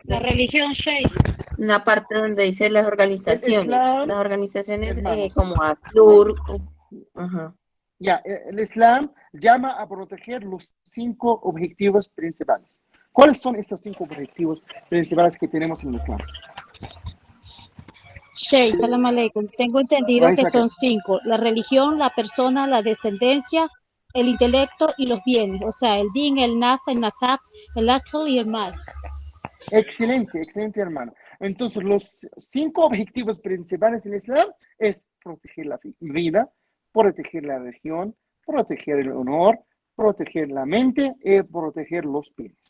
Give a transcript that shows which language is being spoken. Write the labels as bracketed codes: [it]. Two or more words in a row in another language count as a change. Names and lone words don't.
[es] La religión, Sheikh. Una parte donde dice las organizaciones. Islam, las organizaciones como ACLUR. Ajá. Ya, el Islam llama a proteger los 5 objetivos principales. ¿Cuáles son estos 5 objetivos principales que tenemos en el Islam? Sheikh, [ar] سلام عليكم. [es] Tengo entendido que son 5. La religión, la persona, la descendencia, el intelecto y los bienes. O sea, el din, el nas, el nasab, el akhl y el mal. Excelente, excelente, hermano. Entonces, los 5 objetivos principales del Islam es proteger la vida, proteger la religión, proteger el honor, proteger la mente y proteger los bienes.